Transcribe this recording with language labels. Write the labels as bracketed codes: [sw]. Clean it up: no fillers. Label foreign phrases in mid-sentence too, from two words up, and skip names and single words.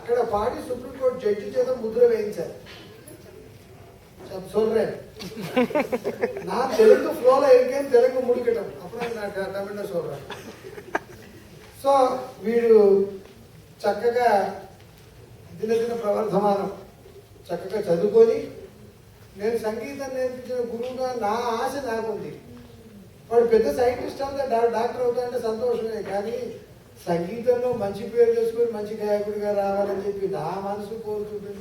[te] పాడి సుప్రీంకోర్టు జడ్జి చేత ముద్ర వేయించారు. [ta] சொல்றேன் நான் தெலுங்கு ஃப்ளோல இருக்கேன், தெலுங்கு முடிக்கட்டும் அப்புறம் நான் தமிழ்లో சொல்றேன். [te] సో వీడు చక్కగా దినదిన ప్రవర్ధమానం చక్కగా చదువుకొని, నేను సంగీతం నేర్పించిన గురువుగా నా ఆశ నాకుంది. వాడు పెద్ద సైంటిస్ట్ అవుతా, డాక్టర్ అవుతా అంటే సంతోషమే, కానీ సంగీతంలో మంచి పేరు తెచ్చుకొని మంచి గాయకుడిగా రావాలని చెప్పి నా మనసు కోరుకుంటుంది.